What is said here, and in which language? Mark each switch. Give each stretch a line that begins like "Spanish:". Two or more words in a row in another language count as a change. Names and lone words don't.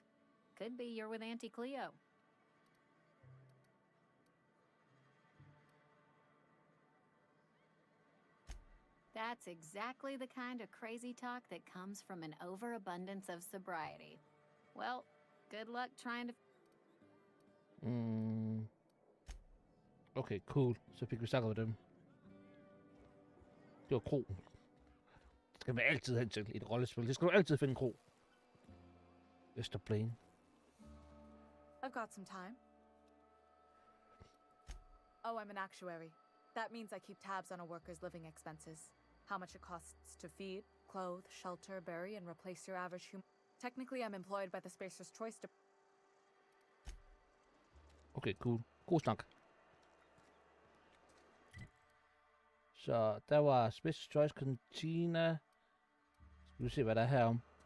English: Could be you're with Auntie Cleo. That's exactly the kind of crazy talk that comes from an overabundance of sobriety. Well, good luck trying to... Okay, cool.
Danish: Så fik vi snakket med dem. Det var kroen. Skal vi altid hen til et rollespil. Det skal du altid finde en kro. Østerplain.
English: I've got some time. Oh, I'm an actuary. That means I keep tabs on a worker's living expenses. How much it costs to feed, clothe, shelter, bury, and replace your average human. Technically, I'm employed by the Spacer's Choice to... Okay, cool.
Danish: God snak. Så der var Special Choice Cantina. Skal vi se, hvad der er herom.